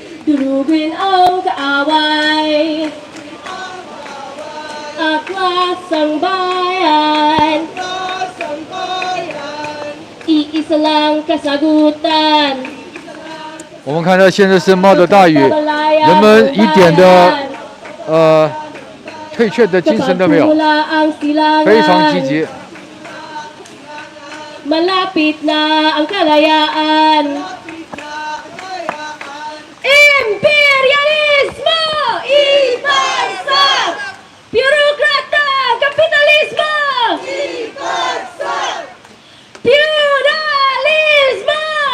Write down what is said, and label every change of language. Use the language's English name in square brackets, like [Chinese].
[Filipino] Durugin ang kaaway, aklas ang bayan, iisa lang kasagutan. [Chinese] 我们看到现在是冒着大雨，人们一点的退却的精神都没有，非常积极。 [Filipino] Malapit na ang kalayaan. Imperialismo! Ibagsak! Bureaukrata! Kapitalismo! Ibagsak! Feudalismo!